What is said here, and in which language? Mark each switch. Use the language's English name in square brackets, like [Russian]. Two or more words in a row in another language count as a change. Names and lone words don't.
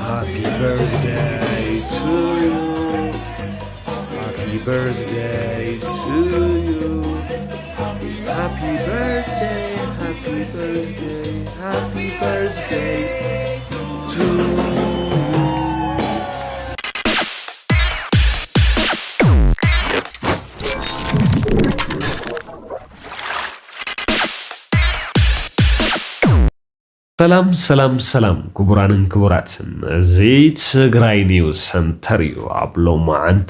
[English] Happy birthday to you. Happy birthday to you. Happy birthday, happy birthday, happy birthday to you. [Tigrinya] ሰላም ክቡራንን ክቡራትን እዚ ትግራይ ኒውስ ሰንተር እዩ ኣብ ሎማዓንቲ